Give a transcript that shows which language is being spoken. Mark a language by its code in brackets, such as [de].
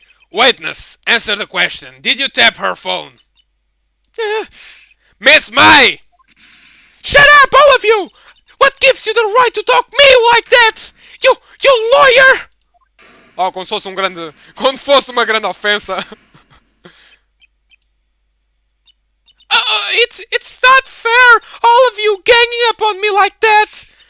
[en] Witness, answer the question. Did you tap her phone? Miss May! Shut up, all of you! What gives you the right to talk me like that? You lawyer! [pt] Oh, como se fosse uma grande ofensa. [en] It's not fair, all of you ganging up on me like that.